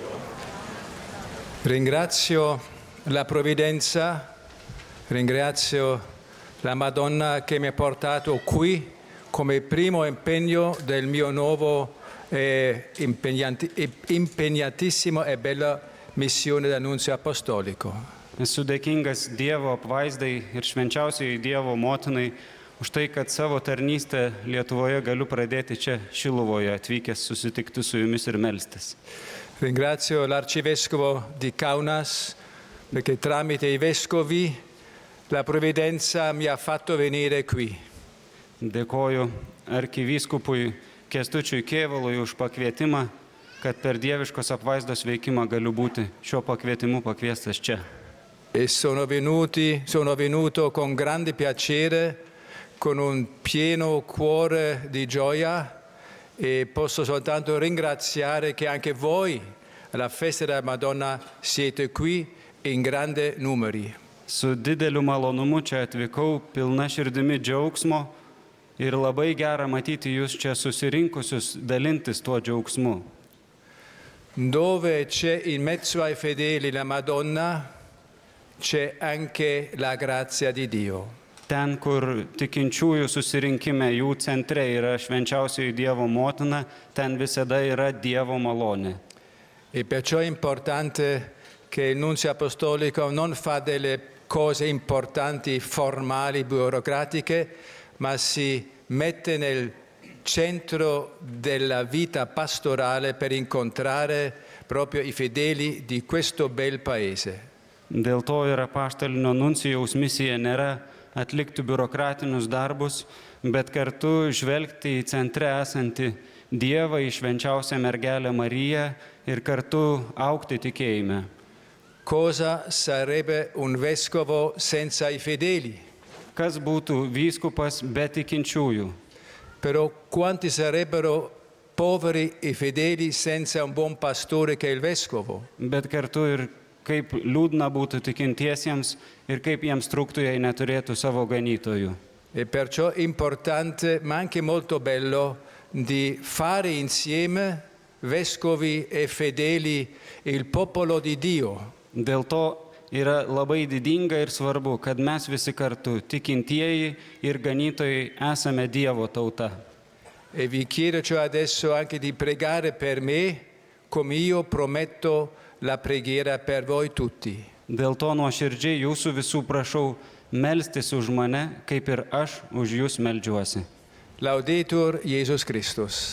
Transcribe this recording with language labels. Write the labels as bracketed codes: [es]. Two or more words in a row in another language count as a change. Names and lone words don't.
[it] Ringrazio la provvidenza, ringrazio la Madonna che mi ha portato qui come primo impegno del mio nuovo impegnatissimo e bella missione d'annunzio apostolico. [lt] Esu dėkingas Dievo apvaizdai ir švenčiausiai Dievo motinai už tai, kad savo tarnystę Lietuvoje galiu pradėti čia Šiluvoje, atvykęs susitikti su jumis ir melstis. [it] Ringrazio l'arcivescovo di Kaunas perché tramite i vescovi la provvidenza mi ha fatto venire qui. [lt] Dėkoju arkivyskupui Kęstučiui Kėvalui už pakvietimą, kad per dieviškos apvaizdos veikimą galiu būti šiuo pakvietimu pakviestas čia. [it] E sono venuto con grande piacere, con un pieno cuore di gioia e posso soltanto ringraziare che anche voi alla festa della Madonna siete qui in grande numeri. [lt] Su dideliu malonumu čia atvykau, pilna širdimi džiaugsmo ir labai gera matyti jūs čia susirinkusius dalintis tuo džiaugsmu. [it] Dove c'è in mezzo ai fedeli la Madonna, c'è anche la grazia di Dio. [lt] Ten, kur tikinčiųjų susirinkime jų centre yra švenčiausioji Dievo motina, ten visada yra Dievo malonė. [it] E perciò è importante che il nunzio apostolico non fa delle cose importanti, formali, burocratiche, ma si mette nel centro della vita pastorale per incontrare proprio i fedeli di questo bel paese. [lt] Dėl to ir apaštalinio nuncijaus misija nėra atlikti biurokratinius darbus, bet kartu žvelgti į centre esantį Dievą, į švenčiausią mergelę Mariją ir kartu augti tikėjime. [it] Cosa sarebbe un vescovo senza i fedeli? [lt] Kas būtų vyskupas be tikinčiųjų? [it] Però quanti sarebbero poveri e fedeli senza un buon pastore che è il vescovo? [lt] Bet kartu ir kaip liūdna būtų tikintiesiems ir kaip jiems trūktų, jei neturėtų savo ganytojų. [it] E perciò è importante, ma anche molto bello, di fare insieme vescovi e fedeli il popolo di Dio. [lt] Dėl to yra labai didinga ir svarbu, kad mes visi kartu, tikintieji ir ganytojai, esame Dievo tauta. [it] E vi chiedo cioè adesso anche di pregare per me, come io prometto la preghiera per voi tutti. [lt] Dėl to nuoširdžiai jūsų visų prašau melstis už mane, kaip ir aš už jūs meldžiuosi. [la] Laudetur Jesus Christus.